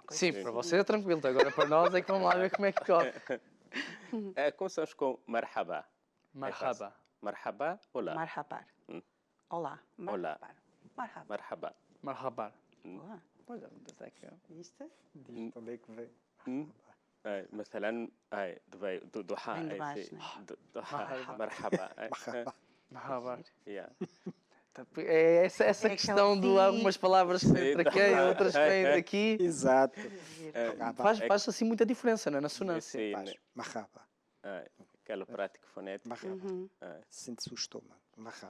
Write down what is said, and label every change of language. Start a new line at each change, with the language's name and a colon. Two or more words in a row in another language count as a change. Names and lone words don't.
Portuguese: Sim, para você é tranquilo, agora para nós é que vamos lá ver como é que corre. começamos com marhaba. Marhaba. Marhaba, olá. Marhabar. Olá. Olá. Marhabar. Marhaba. Marhabar. Olá. Pois é, até que... Viste? Diz onde é que vem.
Arabic: مثلا ضحى
Portuguese: Vem de baixo, né?
Arabic: ضحى مرحبا
Portuguese: Marhabar. Yeah. É essa questão de algumas palavras que vêm para quem, outras que vêm daqui. Exato. Faz assim muita diferença, não é? Na sonância. Sim, Faz. Marhaba. aquela prática fonética. Marhaba. Sente-se o estômago. Marhaba.